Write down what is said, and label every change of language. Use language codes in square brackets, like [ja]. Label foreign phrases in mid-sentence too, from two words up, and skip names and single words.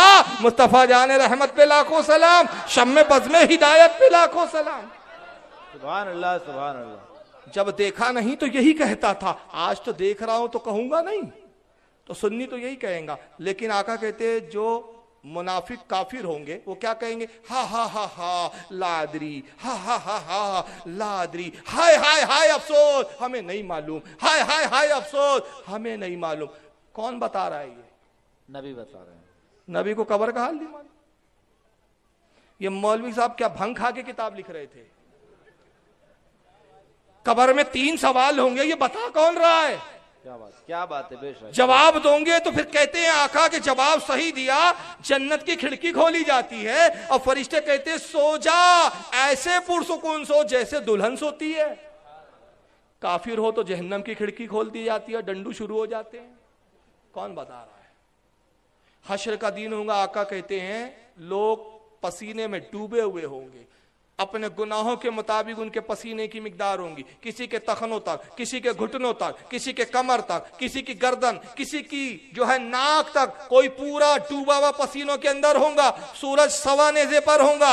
[ur] مصطفیٰ جان رحمت پہ لاکھوں سلام، شمع بزم ہدایت پہ لاکھوں سلام۔ [ar] سبحان اللہ، سبحان اللہ۔ [ur] جب دیکھا نہیں تو یہی کہتا تھا، آج تو دیکھ رہا ہوں تو کہوں گا نہیں، تو سنی تو یہی کہیں گا۔ لیکن آقا کہتے ہیں جو منافق کافر ہوں گے وہ کیا کہیں گے؟ [ar] ہا ہا ہا ہا لا ادری، ہا ہا ہا ہا لا ادری، [ur] ہائے ہائے ہائے افسوس ہمیں نہیں معلوم، ہائے ہائے ہائے افسوس ہمیں نہیں معلوم۔ کون بتا رہا ہے؟ یہ نبی بتا رہے ہیں۔ نبی کو قبر کا حال نہیں معلوم؟ یہ مولوی صاحب کیا بھنگ کھا کے کتاب لکھ رہے تھے؟ قبر میں 3 سوال ہوں گے، یہ بتا کون رہا ہے؟ کیا بات ہے، بے شک جواب دوں گے تو پھر کہتے ہیں آقا کہ جواب صحیح دیا، جنت کی کھڑکی کھولی جاتی ہے، اور فرشتے کہتے ہیں سو جا، ایسے پرسکون سو جیسے دلہن سوتی ہے۔ کافر ہو تو جہنم کی کھڑکی کھول دی جاتی ہے، ڈنڈو شروع ہو جاتے ہیں. کون بتا رہا ہے? حشر کا دن ہوگا، آقا کہتے ہیں لوگ پسینے میں ڈوبے ہوئے ہوں گے، اپنے گناہوں کے مطابق ان کے پسینے کی مقدار ہوں گی، کسی کے ٹخنوں تک، کسی کے گھٹنوں تک، کسی کے کمر تک، کسی کی گردن، کسی کی جو ہے ناک تک، کوئی پورا ڈوبا ہوا پسینوں کے اندر ہوگا، سورج سوا نیزے پر ہوگا.